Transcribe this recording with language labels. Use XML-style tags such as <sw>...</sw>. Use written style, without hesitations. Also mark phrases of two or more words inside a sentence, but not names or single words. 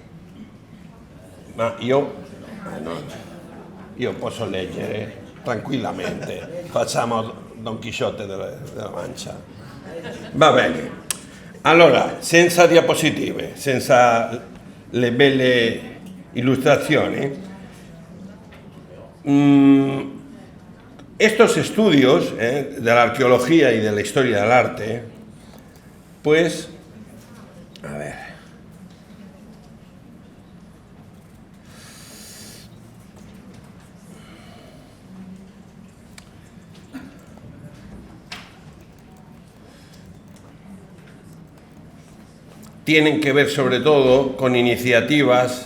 <it>Ma io posso leggere tranquillamente. Facciamo Don Chisciotte della Mancia. Va bene. Allora, senza diapositive, senza le belle illustrazioni,</it> <es>estos estudios de la arqueología y de la historia del arte, pues, a ver, tienen que ver sobre todo con iniciativas</es>